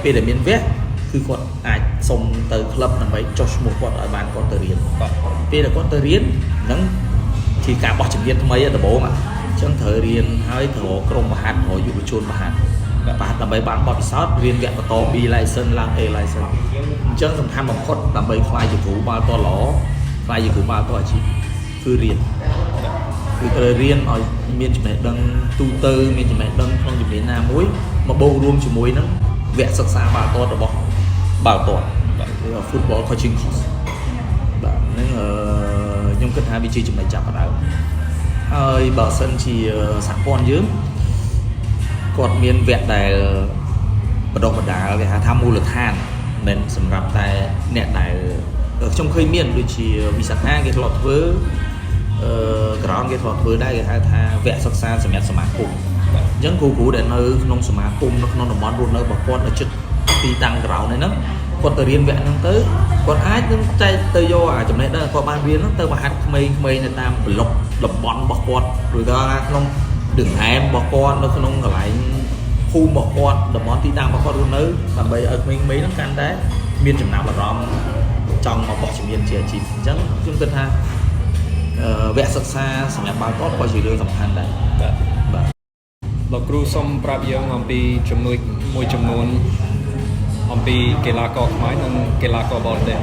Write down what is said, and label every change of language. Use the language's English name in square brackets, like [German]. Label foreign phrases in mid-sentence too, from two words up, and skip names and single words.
[Khmer] ពេលដែលមានវគ្គគឺគាត់អាចសុំទៅក្លឹបដើម្បីចុះឈ្មោះគាត់ឲ្យបានគាត់ទៅរៀនពេលដែលគាត់ទៅរៀនហ្នឹងជាការបោះជំហានថ្មីដំបូងអញ្ចឹងត្រូវរៀនហើយត្រូវក្រុមបហាត់រយុវជនបហាត់ដើម្បីបានបទពិសោធន៍រៀនវគ្គបន្ត [English] B license [Khmer] ឡើង [English] A license [Khmer] អញ្ចឹងសំខាន់បំផុតដើម្បីខ្លាយជាគ្រូបាល់ទាត់ល្អ ខ្លាយជាគ្រូបាល់ទាត់អាជីពគឺរៀនគឺត្រូវរៀនឲ្យមានចំណេះដឹងទូទៅមានចំណេះដឹងក្នុងជំនាញណាមួយមកបូករួមជាមួយនឹងវគ្គសិក្សាបាល់ទាត់របស់បាល់ទាត់គឺ [English] football coaching course [Khmer] បាទហ្នឹងខ្ញុំគិតថាវាជា ចំណុចចាប់ផ្ដើមហើយបើសិនជាសហព័ន្ធយើងគាត់មានវគ្គដែលបណ្ដុះបណ្ដាលគេហៅថាមូលដ្ឋានមិនសម្រាប់តែអ្នកដែលខ្ញុំឃើញមានដូចជាវិស័យណាគេធ្លាប់ធ្វើក្រោមគេ ធ្លាប់ធ្វើដែរគេហៅថាវគ្គសិក្សាសម្រាប់សមាគមអញ្ចឹងគ្រូដែលនៅក្នុងសមាគមនៅក្នុងតំបន់រស់នៅរបស់គាត់នៅជិត ទីតាំងក្រៅហ្នឹងគាត់ទៅរៀនវគ្គហ្នឹងទៅគាត់អាចនឹងចែកទៅយកអាចំណេះដឹងគាត់បានរៀនហ្នឹងទៅបហាត់ក្មេងៗនៅតាមប្លុកតំបន់របស់គាត់ឬក៏ក្នុង [Vietnamese] đường hẻm [Khmer] របស់គាត់នៅក្នុងកន្លែងភូមិរបស់គាត់តំបន់ទីតាំងរបស់គាត់រស់នៅដើម្បីឲ្យក្មេងៗហ្នឹងកាន់តែមានចំណាប់អារម្មណ៍ចង់មកបោះជំនាញជាអាជីពអញ្ចឹងខ្ញុំគិតថាវគ្គសិក្សាសម្រាប់បាល់ទាត់ក៏ជារឿងសំខាន់ដែរបាទ លោកគ្រូសូមប្រាប់យើងអំពីចំណុចមួយចំនួនអំពីកីឡាករខ្មែរនិងកីឡាករបរទេស